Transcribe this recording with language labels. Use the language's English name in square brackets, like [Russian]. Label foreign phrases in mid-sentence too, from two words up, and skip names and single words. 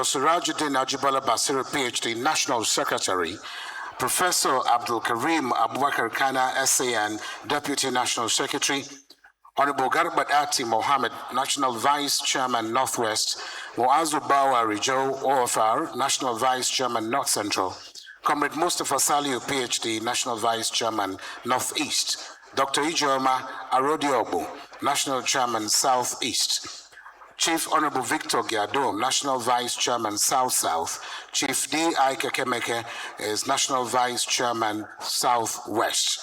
[English] Surajuddin Ajibala Basiru, PhD, National Secretary, Professor Abdul Karim Abubakar Kana, SAN, Deputy National Secretary, Honorable Garbat Ati Mohammed, National Vice Chairman Northwest, Muazu Bawa Rijo OFR, National Vice Chairman North Central, Comrade Mustafa Saliu, PhD, National Vice Chairman Northeast, Dr. Ijoma Arodiobu, National Chairman Southeast, Chief Honorable Victor Giado, National Vice Chairman South-South. Chief D.I. Kekemeke is National Vice Chairman Southwest.